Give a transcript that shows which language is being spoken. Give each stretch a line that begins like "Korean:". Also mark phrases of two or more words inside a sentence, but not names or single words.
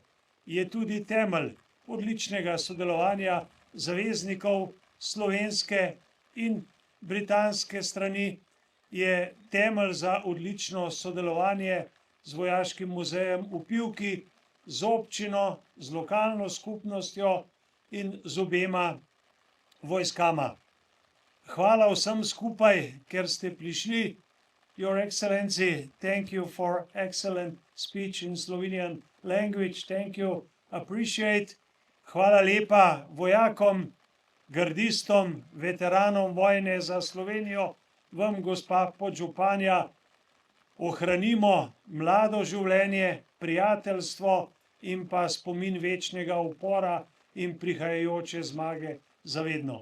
Slovenian: Je tudi temelj odličnega sodelovanja zaveznikov slovenske in britanske strani, je temelj za odlično sodelovanje z Vojaškim muzejem v Pivki, z občino, z lokalno skupnostjo in z obema vojskama. Hvala vsem skupaj, ker ste prišli.
English: Your Excellency, thank you for excellent speech in Slovenian language. Thank you, appreciate.
Slovenian: Hvala lepa vojakom, gardistom, veteranom vojne za Slovenijo, vam, gospa podžupanja. Ohranimo mlado življenje, prijateljstvo in pa spomin večnega upora in prihajajoče zmage za vedno.